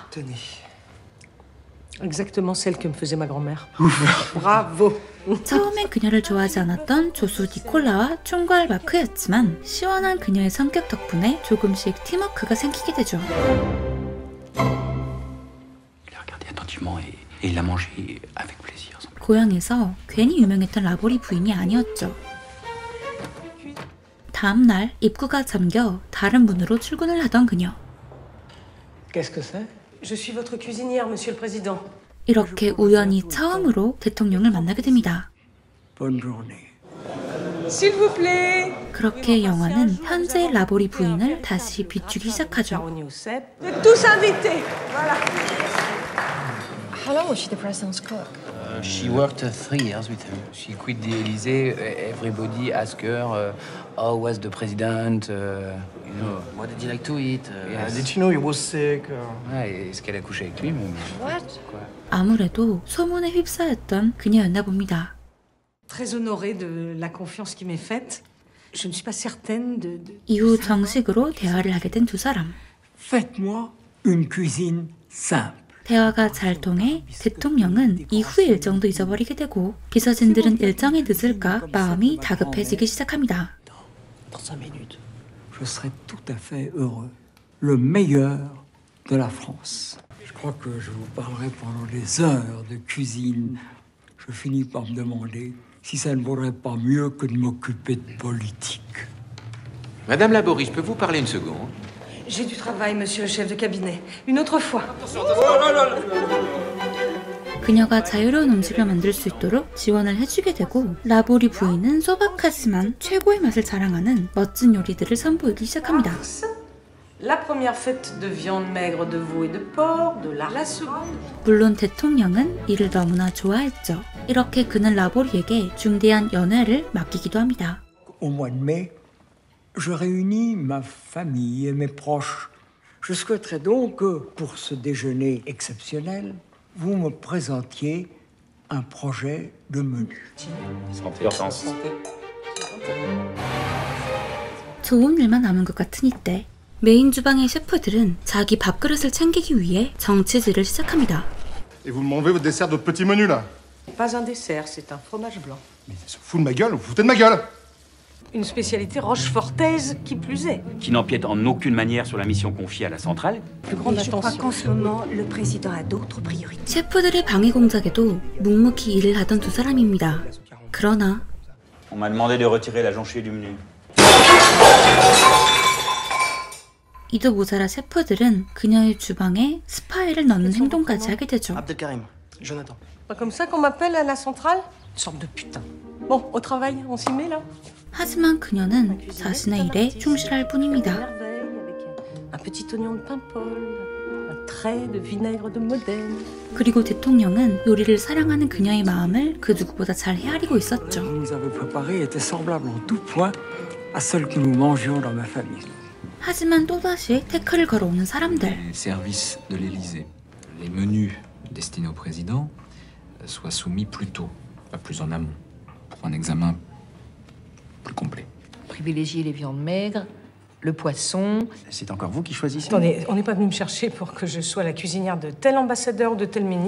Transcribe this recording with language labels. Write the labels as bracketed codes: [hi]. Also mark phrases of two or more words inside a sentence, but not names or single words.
[fr] Tenez. exactement celle que me faisait ma grand-mère. Bravo. [ko] 처음엔 그녀를 좋아하지 않았던 조수 니콜라와 총괄 마크였지만 시원한 그녀의 성격 덕분에 조금씩 팀워크가 생기게 되죠. [fr] Il a regardé attentivement et il a mangé avec plaisir. [ko] 고향에서 괜히 유명했던 라보리 부인이 아니었죠. 다음 날 입구가 잠겨 다른 문으로 출근을 하던 그녀. [fr] Qu'est-ce que c'est? Je suis votre cuisinière, monsieur le président. [ko] 이렇게 우연히 처음으로 대통령을 만나게 됩니다. [fr] Bonne journée. S'il vous plaît. [ko] 그렇게 영화는 현재의 라보리 부인을 다시 비추기 시작하죠. [fr] Charogné au cèpe. Vous êtes tous invités. Voilà. [en] How long was she the president's cook? She worked 3 years with him. She quit the Elysee. Everybody asked her, how was the president? You know, What did you like to eat? Yes. Did you know he was sick? [fr] ouais, est-ce qu'elle a couché avec lui même? [en] What? [ko] 아무래도 소문에 휩싸였던 그녀였나 봅니다. [fr] Très honorée de la confiance qui m'est faite. Je ne suis pas certaine de... [ko] 이후 정식으로 대화를 하게 된 두 사람. [fr] Faites-moi une cuisine simple. [ko] 대화가 잘 통해 대통령은 이후의 일정도 잊어버리게 되고 비서진들은 일정에 늦을까 마음이 다급해지기 시작합니다. [fr] Dans 5 minutes. Je serai tout à fait heureux. Le meilleur de la France. Je crois que je vous parlerai pendant des heures de cuisine. Je finis par me demander si ça ne vaudrait pas mieux que de m'occuper de politique. Madame Laborie, je peux vous parler une seconde? J'ai du travail, monsieur le chef de cabinet. Une autre fois. [ko] 그녀가 자유로운 음식을 만들 수 있도록 지원을 해주게 되고 라보리 부인은 소박하지만 최고의 맛을 자랑하는 멋진 요리들을 선보이기 시작합니다. [fr] La première fête de viande maigre de veau et de porc, de la seconde. [ko] 물론 대통령은 이를 너무나 좋아했죠. 이렇게 그는 라보리에게 중대한 연회를 맡기기도 합니다. [fr] Au mois de mai, je réunis ma famille et mes proches. Je souhaiterais donc que, pour ce déjeuner exceptionnel, vous me présentiez un projet de menu. [ko] 좋은 일만 남은 것 같은 이때 메인 주방의 셰프들은 자기 밥그릇을 챙기기 위해 정치질을 시작합니다. [fr] Et vous m'enlevez votre dessert de votre petit menu là? Pas un dessert, c'est un fromage blanc. Mais il se fout de ma gueule, vous vous foutez de ma gueule! Une spécialité rochefortaise qui plus est. Qui n'empiète en aucune manière sur la mission confiée à la centrale. Plus grande Je crois attention. qu'en ce moment, le président a d'autres priorités. [ko] 셰프들의 방해 공작에도 묵묵히 일을 하던 두 사람입니다. 그러나 [fr] On m'a demandé de retirer la jonchée du menu. [ko] 이도 모자라 셰프들은 그녀의 주방에 스파이를 넣는 행동까지 하게 되죠. [fr] Abdelkarim, Jonathan. Pas comme ça qu'on m'appelle à la centrale? Une sorte de putain. Bon, au travail, on s'y met là. [ko] 하지만 그녀는 자신의 일에 충실할 뿐입니다. [fr] Un petit oignon de Paimpol, un trait de vinaigre de Modène. [ko] 그리고 대통령은 요리를 사랑하는 그녀의 마음을 그 누구보다 잘 헤아리고 있었죠. [fr] Vous nous avez préparé était semblable en tout point à celle que nous mangions dans ma famille. [ko] 하지만 또다시 태클을 걸어오는 사람들. [fr] Les services de l'Élysée, les menus destinés au président soient soumis plus tôt, pas plus en amont, pour un examen plus complet. Privilégier les viandes maigres, le poisson. C'est encore vous qui choisissez? Attendez, on n'est pas venu me chercher pour que je sois la cuisinière de tel ambassadeur ou de tel ministre.